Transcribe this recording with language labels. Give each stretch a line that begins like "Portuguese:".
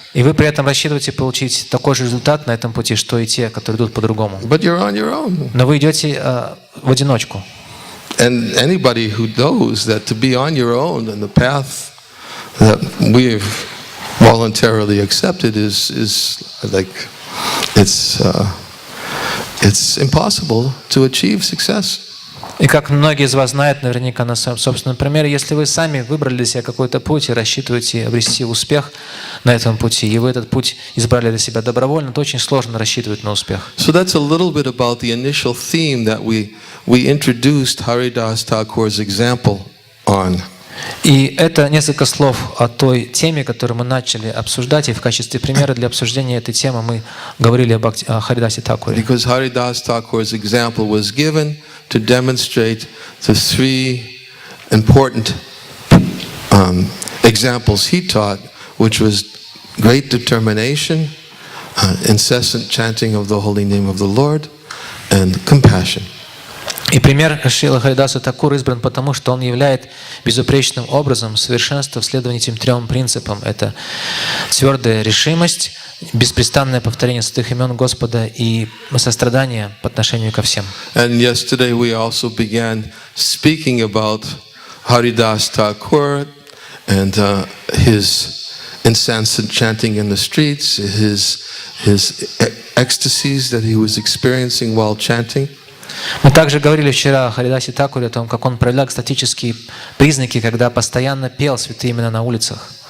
Russian: И вы при этом рассчитываете получить такой же результат на этом пути, что и те, которые идут по-другому.
English: But you're on your own.
Russian: Но вы идете в одиночку.
English: And anybody who knows that to be on your own and the path that we've voluntarily accepted is like it's impossible to achieve success.
Russian: И как многие из вас знают наверняка на своем собственном примере, если вы сами выбрали для себя какой-то путь и рассчитываете обрести успех на этом пути, и вы этот путь избрали для себя добровольно, то очень сложно рассчитывать на успех.
English: So that's a little bit about the initial theme that we introduced Haridas Thakur's example on.
Russian: И это несколько слов о той теме, которую мы начали обсуждать, и в качестве примера для обсуждения этой темы мы говорили о Харидасе Тхакуре.
English: Because Haridas Thakur's example was given to demonstrate the three important examples he taught, which was great determination, incessant chanting of the holy name of the Lord, and compassion.
Russian: И пример Шрила Харидаса Тхакура избран потому, что он являет безупречным образом совершенства в следовании этим трем принципам. Это твердая решимость, беспрестанное повторение святых имен Господа и сострадание по отношению ко всем.
English: And yesterday we also began speaking about Haridas Thakur and his incessant chanting in the streets, his ecstasies that he was experiencing while chanting.
Russian: Мы также говорили вчера о Харидасе Тхакуре, о том, как он проявлял экстатические признаки, когда постоянно пел святые имена на улицах.